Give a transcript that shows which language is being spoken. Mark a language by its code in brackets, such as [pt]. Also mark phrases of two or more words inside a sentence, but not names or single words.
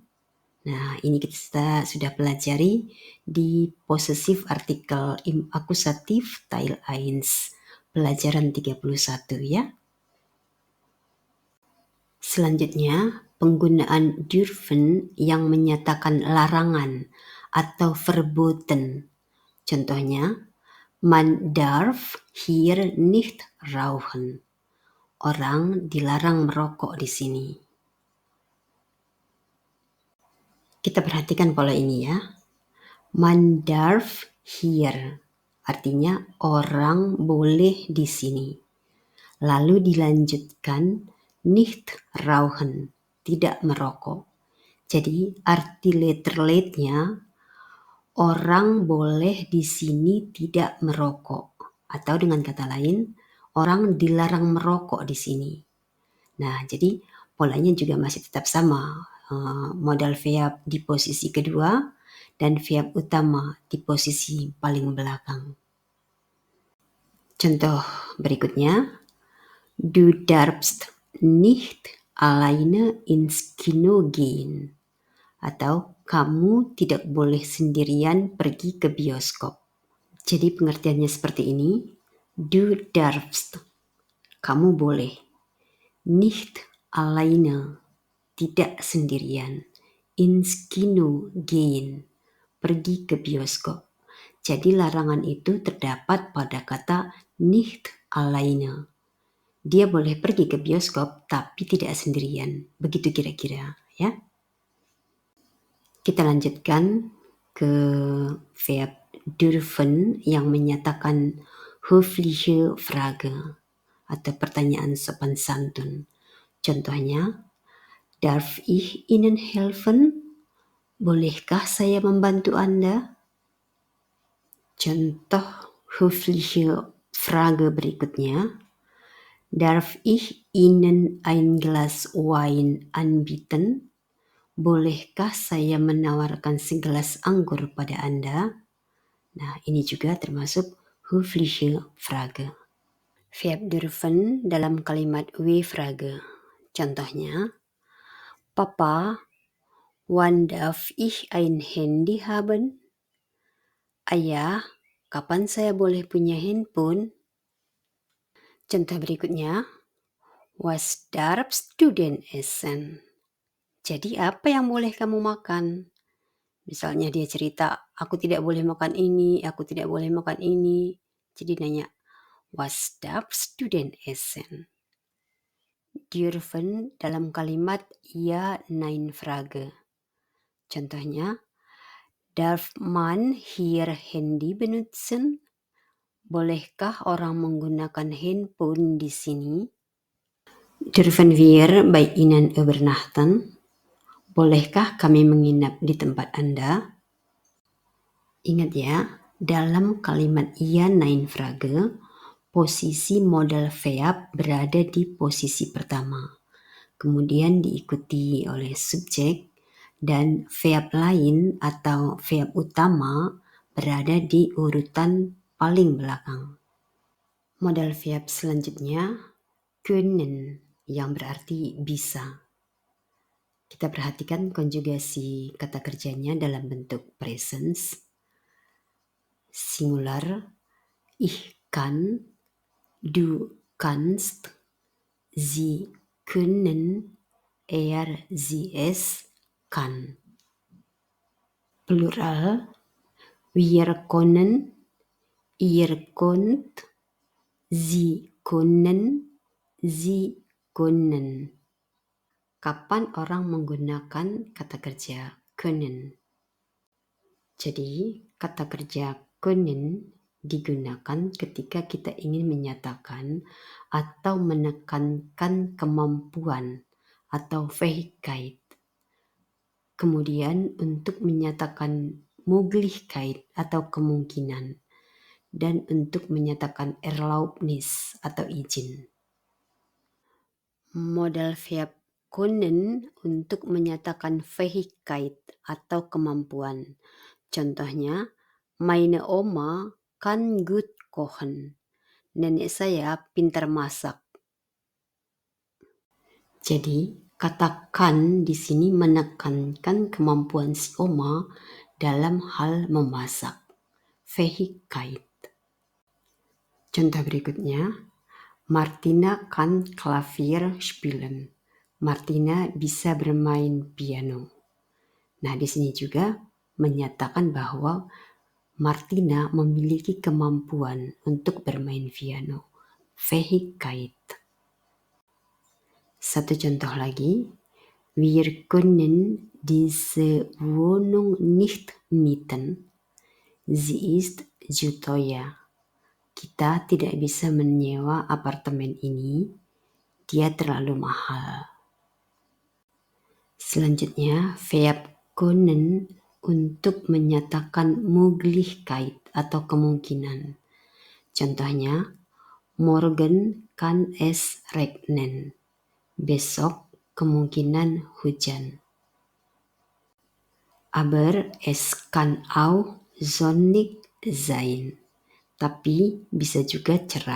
[id] Nah, ini kita sudah pelajari di [de] possessive artikel im akusatif Teil 1, [id] pelajaran 31 ya. Selanjutnya, penggunaan dürfen yang menyatakan larangan atau verboten. [de] Contohnya, man darf hier nicht rauchen. [id] Orang dilarang merokok di sini. Kita perhatikan pola ini ya. [de] Man darf hier, [id] artinya orang boleh di sini. Lalu dilanjutkan [de] nicht rauchen, [id] tidak merokok. Jadi arti letter-nya orang boleh di sini tidak merokok. Atau dengan kata lain, orang dilarang merokok di sini. Nah, jadi polanya juga masih tetap sama. [en] Modal verb [id] di posisi kedua dan verb utama di posisi paling belakang. Contoh berikutnya, [de] du darfst nicht alleine ins Kino gehen. [id] Atau kamu tidak boleh sendirian pergi ke bioskop. Jadi pengertiannya seperti ini, [de] du darfst, [id] kamu boleh, [de] nicht alleine, [id] tidak sendirian, [de] ins Kino gehen, [id] pergi ke bioskop. Jadi larangan itu terdapat pada kata [de] nicht alleine. [id] Dia boleh pergi ke bioskop tapi tidak sendirian. Begitu kira-kira, ya. Kita lanjutkan ke verb dürfen yang menyatakan [de] höfliche Frage [id] atau pertanyaan sopan santun. Contohnya, [de] darf ich Ihnen helfen? [id] Bolehkah saya membantu Anda? Contoh [de] höfliche Frage [id] berikutnya. [de] Darf ich Ihnen ein Glas Wein anbieten? [id] Bolehkah saya menawarkan segelas anggur pada Anda? Nah, ini juga termasuk [de] höfliche Frage. [id] Verb dürfen dalam kalimat W-Frage. [de] Contohnya, Papa, wann darf ich ein Handy haben? [id] Ayah, kapan saya boleh punya handphone? Contoh berikutnya, [de] was darfst du denn essen? [id] Jadi apa yang boleh kamu makan? Misalnya dia cerita, aku tidak boleh makan ini, aku tidak boleh makan ini. Jadi nanya, [de] was darfst du denn essen? [id] Dürfen dalam kalimat Ja-Nein-Frage. [de] Contohnya, darf man hier Handy benutzen? [id] Bolehkah orang menggunakan handphone di sini? [de] Dürfen wir bei Ihnen übernachten? [id] Bolehkah kami menginap di tempat Anda? Ingat ya, dalam kalimat Ja-Nein-Frage, posisi [en] modal verb [id] berada di posisi pertama. Kemudian diikuti oleh subjek dan verb lain atau verb utama berada di urutan paling belakang. [en] Modal verb [id] selanjutnya, können, yang berarti bisa. Kita perhatikan konjugasi kata kerjanya dalam bentuk presens. Singular, [de] ich kann, du kannst, sie können, sie es kann. Plural, wir können, ihr könnt, sie können, sie können. [id] Kapan orang menggunakan kata kerja können? Jadi, kata kerja können digunakan ketika kita ingin menyatakan atau menekankan kemampuan atau Fähigkeit. Kemudian untuk menyatakan Möglichkeit atau kemungkinan, dan untuk menyatakan Erlaubnis atau izin. [en] Modal verb [id] können untuk menyatakan Fähigkeit atau kemampuan. Contohnya, [de] meine Oma kann gut kochen. [id] Nenek saya pintar masak. Jadi, kata kan di sini menekankan kemampuan si Oma dalam hal memasak. Fähigkeit. Contoh berikutnya, [de] Martina kann Klavier spielen. [id] Martina bisa bermain piano. Nah, di sini juga menyatakan bahwa Martina memiliki kemampuan untuk bermain piano. Fähigkeit. Satu contoh lagi. [de] Wir können diese Wohnung nicht mieten. Sie ist zu teuer. [id] Kita tidak bisa menyewa apartemen ini. Dia terlalu mahal. Selanjutnya, verb können untuk menyatakan Möglichkeit atau kemungkinan. Contohnya, [de] morgen kann es regnen. [id] Besok kemungkinan hujan. [de] Aber es kann auch sonnig sein. [id] Tapi bisa juga cerah.